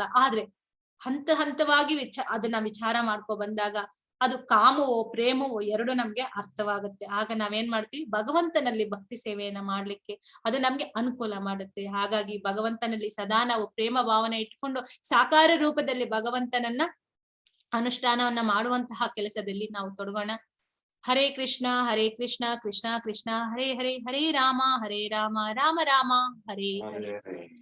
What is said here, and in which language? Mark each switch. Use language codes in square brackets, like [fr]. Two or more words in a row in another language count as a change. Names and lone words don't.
[kn] ಆದ್ರೆ ಹಂತ ಹಂತವಾಗಿ ಅದನ್ನ ವಿಚಾರ ಮಾಡ್ಕೊ ಬಂದಾಗ ಅದು ಕಾಮವೋ ಪ್ರೇಮವೋ ಎರಡು ನಮ್ಗೆ ಅರ್ಥವಾಗುತ್ತೆ. ಆಗ ನಾವೇನ್ ಮಾಡ್ತೀವಿ, ಭಗವಂತನಲ್ಲಿ ಭಕ್ತಿ ಸೇವೆಯನ್ನ ಮಾಡ್ಲಿಕ್ಕೆ ಅದು ನಮ್ಗೆ ಅನುಕೂಲ ಮಾಡುತ್ತೆ. ಹಾಗಾಗಿ ಭಗವಂತನಲ್ಲಿ ಸದಾ ನಾವು ಪ್ರೇಮ ಭಾವನೆ ಇಟ್ಕೊಂಡು ಸಾಕಾರ ರೂಪದಲ್ಲಿ ಭಗವಂತನನ್ನ ಅನುಷ್ಠಾನವನ್ನ ಮಾಡುವಂತಹ ಕೆಲಸದಲ್ಲಿ ನಾವು ತೊಡಗೋಣ. [sa] ಹರೇ ಕೃಷ್ಣ ಕೃಷ್ಣ ಕೃಷ್ಣ ಹರೇ ಹರೇ, ಹರೇ ರಾಮ ರಾಮ ರಾಮ ಹರೇ ಹರೇ.